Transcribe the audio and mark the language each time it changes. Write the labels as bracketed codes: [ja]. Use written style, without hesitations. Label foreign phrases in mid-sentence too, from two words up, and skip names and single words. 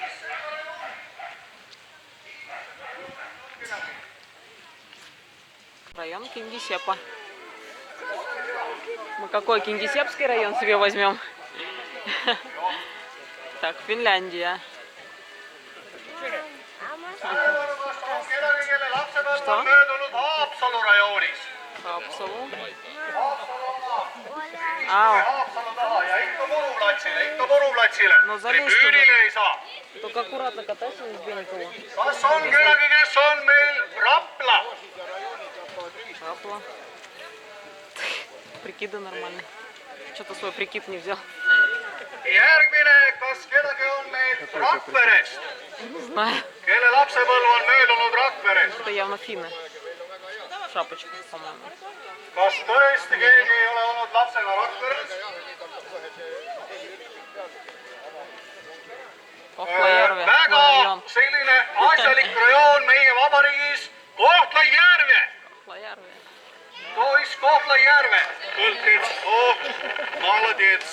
[ru] Район Кингисеппа. Мы какой Кингисеппский район себе возьмем? Так, Финляндия. Что? Haapsalu. No залезь туда. Только аккуратно катайся, не сбей никого. Рапла. Прикиды нормально. Что-то свой прикид не взял. [et] Järgmine, kas kedagi on meil Rakverest? [ru] Не знаю. [et] Kelle lapsepõlv on möödunud Rakverest? [ru] Это явно финны. Шапочка, по-моему. [et] Kas tõesti keegi ei ole olnud lapsena Rakveres? Kohtla-Järve Väga rajoon. selline asjalik rajoon meie vabariigis, Kohtla-Järve. Kohtla-Järve. To ist Kohtla-Järve. Kõlkits, [ru] oh, молодец.